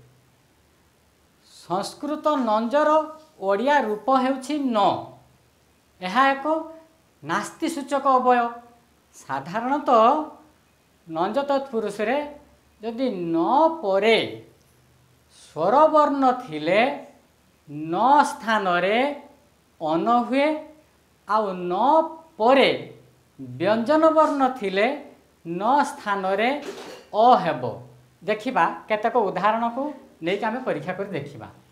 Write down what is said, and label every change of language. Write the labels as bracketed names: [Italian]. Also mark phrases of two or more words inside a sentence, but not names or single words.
[Odia] ସଂସ୍କୃତ ନଞର ଓଡ଼ିଆ ରୂପ ହେଉଛି ନ। ଏହା ଏକ ନାସ୍ତି ସୂଚକ ଅବ୍ୟୟ। ସାଧାରଣତଃ ନଞ ତତ୍ପୁରୁଷ ରେ ଯଦି ନ ପରେ ସ୍ୱରବର୍ଣ୍ଣ ଥିଲେ ନ ସ୍ଥାନ ରେ ଅନ ହୁଏ, ଆଉ ନ ପରେ ବ୍ୟଞ୍ଜନ ବର୍ଣ୍ଣ ଥିଲେ ନ ସ୍ଥାନ ରେ ଅ ହେବ। ଦେଖିବା କେତେକ ଉଦାହରଣ କୁ ଲେକିନ ଆମେ ପରୀକ୍ଷା କରି ଦେଖିବା।